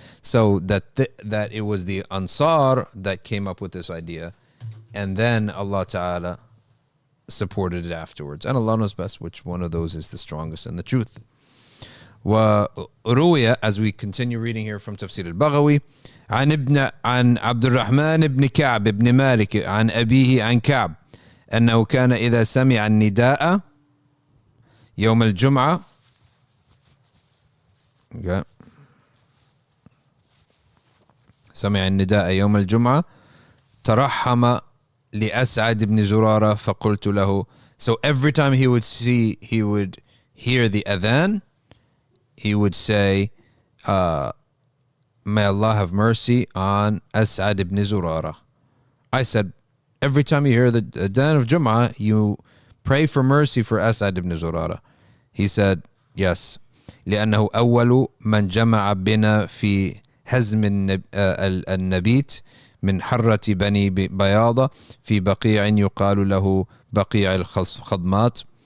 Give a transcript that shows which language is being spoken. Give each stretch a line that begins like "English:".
English: So that it was the Ansar that came up with this idea, and then Allah Ta'ala supported it afterwards. And Allah knows best which one of those is the strongest in the truth.
Arabic: وروي,
English: as we continue reading here from Tafsir al-Baghawi,
Arabic: عن عبد الرحمن بن كعب بن مالك عن أبيه عن كعب أنه كان إذا سمع النداء يوم الجمعة سمع النداء يوم الجمعة ترحم لأسعد بن زرارة فقلت له.
English: So every time he would hear the adhan, he would say, may Allah have mercy on As'ad ibn Zurara. I said, every time you hear the Adhan of Jumu'ah, you pray for mercy for As'ad ibn Zurara. He said, yes.
Arabic: لأنه أول من جمع بنا في هزم النبيت من حرة بني بياضة في بقيع يقال له بقيع الخضمات.